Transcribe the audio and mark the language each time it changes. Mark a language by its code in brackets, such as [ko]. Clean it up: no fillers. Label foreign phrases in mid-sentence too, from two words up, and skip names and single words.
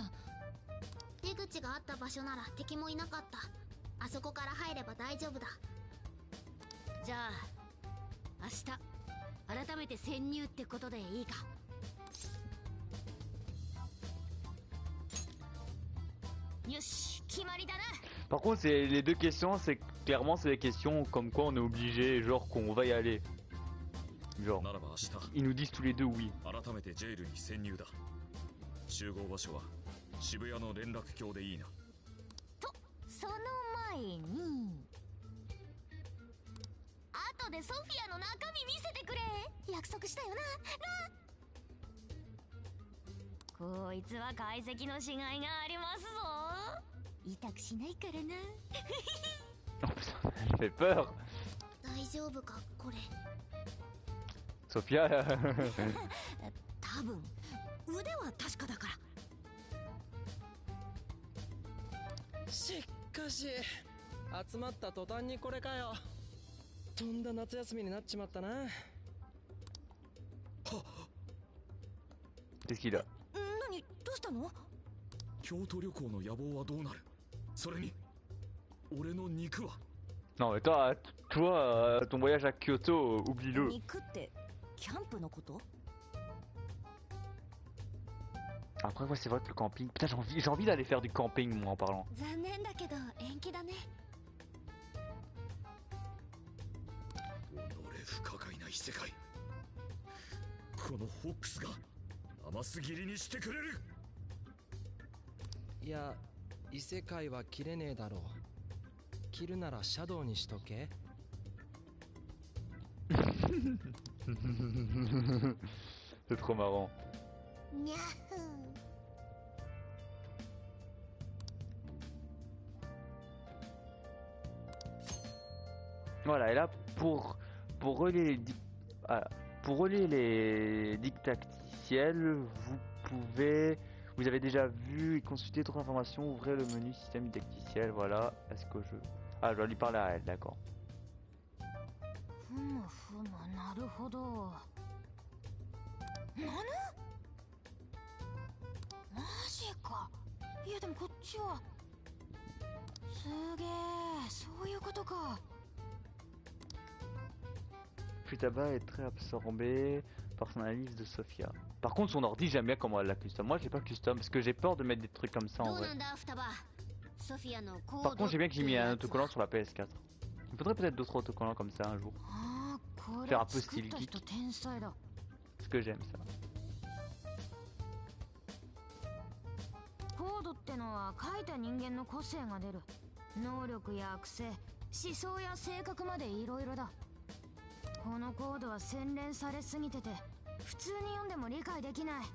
[ja] 出口があった場所なら敵もいなかった。あそこから入れば大丈夫だ。じゃあ明日改めて潜入ってことでいいか。よし、決まりだな。 [fr] Par contre, les deux questions, c'est clairement c'est des questions comme quoi on est obligé, genre qu'on va y aller. Genre, ils nous disent tous les deux oui. [ja] 改めてジェイルに潜入だ。集合場所は渋谷の連絡橋でいいな。と、その前に後でソフィアの中身見せてくれ。約束したよな。こいつは解析のしがいがありますぞ。痛くしないからな。 [fr] Oh putain, elle fait peur. [ja] 大丈夫かこれ。 Sophia. 多分腕は確かだから。しかし集まった途端にこれかよ。とんだ夏休みになっちまったな。 [fr] Qu'est-ce qu'il a? [ja] 何どうしたの？京都旅行の野望はどうなる？それに俺の肉は？ [fr] Non mais toi, ton voyage à Kyoto, oublie-le. [ja] 肉ってキャンプのこと？ [fr] Après ouais c'est vrai que le camping, putain j'ai envie d'aller faire du camping moi en parlant. [ja] 残念だけど延期だね。己不可解な異世界。このホックスが甘すぎりにしてくれる。いや異世界は切れねえだろう。切るならシャドウにしとけ。 [fr] C'est trop marrant. [ja] にゃふん。 [fr] Voilà, et là pour relier les dictacticiels, vous avez déjà vu et consulté d'autres informations, ouvrez le menu système didacticiel, voilà. Est-ce que je dois lui parler à elle, d'accord. [ja] ふむふむ、なるほど。なぬ？マジか。いやでもこっちはすげえ、そういうことか。 [fr] Futaba est très absorbé par son analyse de Sophia. Par contre son ordi j'aime bien comment elle la custom. Moi j'ai pas custom parce que j'ai peur de mettre des trucs comme ça en vrai. Par contre j'ai bien que j'ai mis un autocollant sur la PS4. Il faudrait peut-être d'autres autocollants comme ça un jour. Faire un peu style geek. Parce que j'aime ça. [ja] コードってのは書いた人間の個性が出る。能力や癖、思想や性格までいろいろだ。このコードは洗練されすぎてて普通に読んでも理解できない。